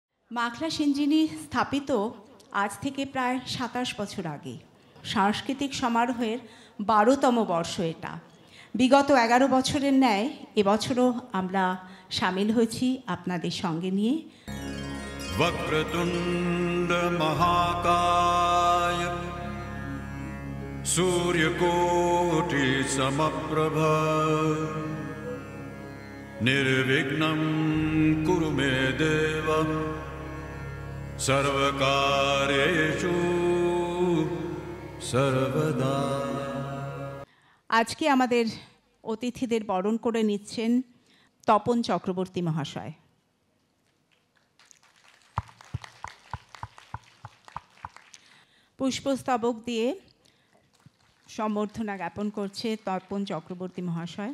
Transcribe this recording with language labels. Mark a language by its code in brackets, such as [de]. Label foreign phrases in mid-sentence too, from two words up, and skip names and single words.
[bn] মাখলা সিঞ্জিনি স্থাপিত আজ থেকে প্রায় ২৭ বছর আগে। সাংস্কৃতিক সমারোহের ১২তম বর্ষ এটা। বিগত ১১ বছরের ন্যায় এবছরও আমরা সামিল হয়েছি আপনাদের সঙ্গে নিয়ে। [sa] वक्रतुंड महाकाय सूर्यकोटि समप्रभा निर्विघ्नं कुरु मे देव सर्वकार्येषु सर्वदा। [bn] আজকে আমাদের অতিথিদের বরণ করে নিচ্ছেন তপন চক্রবর্তী মহাশয়। পুষ্পস্তবক দিয়ে সম্বর্ধনা জ্ঞাপন করছে তপন চক্রবর্তী মহাশয়।